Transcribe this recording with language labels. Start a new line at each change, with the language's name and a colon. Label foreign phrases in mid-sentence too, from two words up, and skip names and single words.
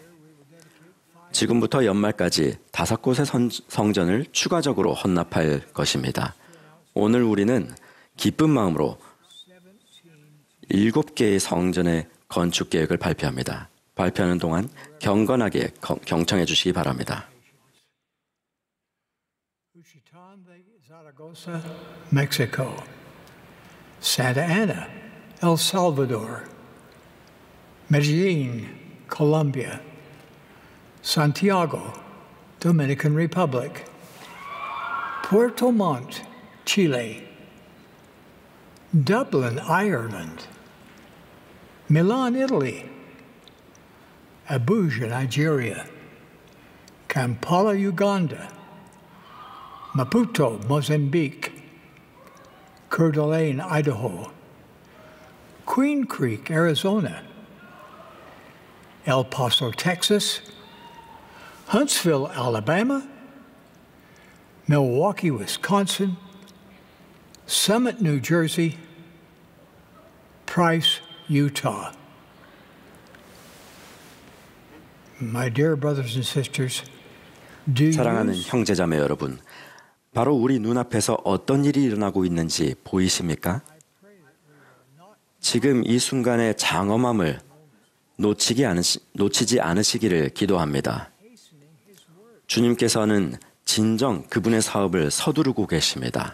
Korean: 지금부터 연말까지 5곳의 성전을 추가적으로 헌납할 것입니다. 오늘 우리는 기쁜 마음으로 7개의 성전의 건축 계획을 발표합니다. 발표하는 동안 경건하게 경청해 주시기 바랍니다.
Spanish: Juchitán de Zaragoza, Mexico. Santa Ana, El Salvador. Medellín, Colombia.
English: Santiago, Dominican Republic. Puerto Montt, Chile. Dublin, Ireland. Milan, Italy. Abuja, Nigeria. Kampala, Uganda. Maputo, Mozambique. Coeur d'Alene, Idaho. Queen Creek, Arizona. El Paso, Texas. Huntsville, Alabama. Milwaukee, Wisconsin. Summit, New Jersey. Price, Utah. My dear brothers and sisters,
Korean: 사랑하는 형제자매 여러분, 바로 우리 눈앞에서 어떤 일이 일어나고 있는지 보이십니까? 지금 이 순간의 장엄함을 놓치지 않으시기를 기도합니다. 주님께서는 진정 그분의 사업을 서두르고 계십니다.